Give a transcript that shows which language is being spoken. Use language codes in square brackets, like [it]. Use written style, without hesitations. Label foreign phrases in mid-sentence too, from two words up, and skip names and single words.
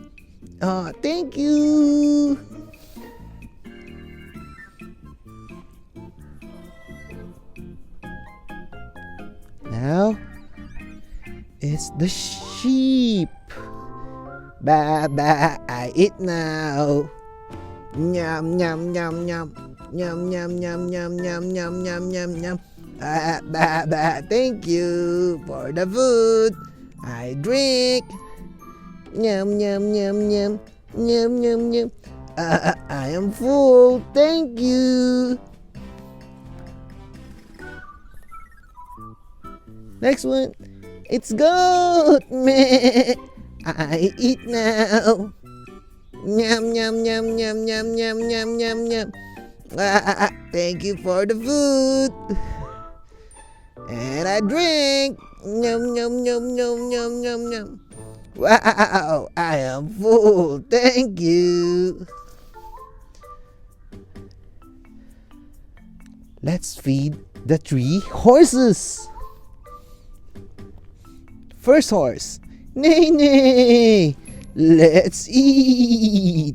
[en] Oh, thank you. Now it's the sheep. Ba ba, I eat now. Yum yum yum yum. Yum yum yum yum yum yum yum yum yum. Ba ba, thank you for the food. I drink. Yum yum yum yum. Yum yum yum. I am full. Thank you. Next one. It's goat. Meh. I eat now. Yum yum yum yum yum yum yum yum yum. Thank you for the food. And I drink. Yum yum yum yum yum yum yum. Wow, I am full. Thank you. Let's feed the 3 horses. First horse. Nay, nay. Let's eat.